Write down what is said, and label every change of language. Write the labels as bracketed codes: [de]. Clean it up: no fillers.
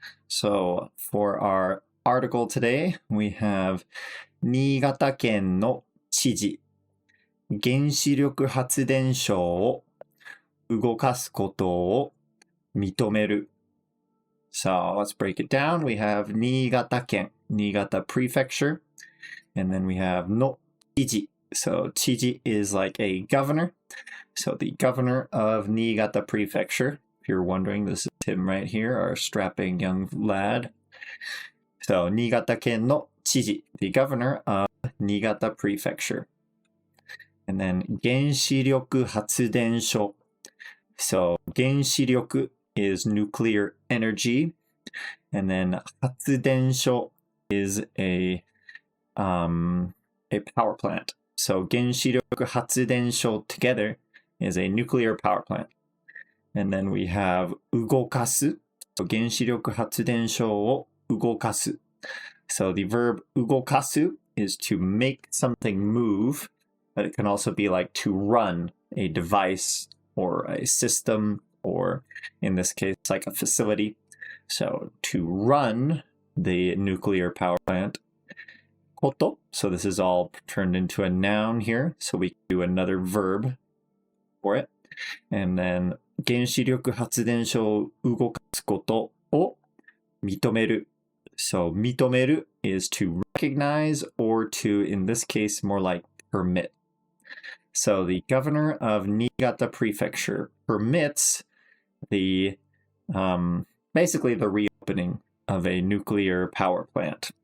[en] So, for our article today, we have [ja] 新潟県の知事、原子力発電所を動かすことを認める。 [en] So let's break it down. We have 新潟県, Niigata Prefecture, and then we have の知事. So 知事 is like a governor. So the governor of Niigata Prefecture. If you're wondering, this is him right here, our strapping young lad. So 新潟県の知事, the governor of Niigata Prefecture. And then 原子力発電所. So 原子力is nuclear energy, and then 発電所 is a power plant. So 原子力発電所 together is a nuclear power plant. And then we have 動かす. [ja] So 原子力発電所を動かす. [en] So the verb 動かす is to make something move, but it can also be like to run a device or a system, or in this case, like a facility. So to run the nuclear power plant. Koto. So this is all turned into a noun here. So we do another verb for it. And then [ja] 原子力発電所を動かすことを認める. [en] So 認める is to recognize, or to, in this case, more like permit. So the governor of Niigata Prefecture permits the basically the reopening of a nuclear power plant.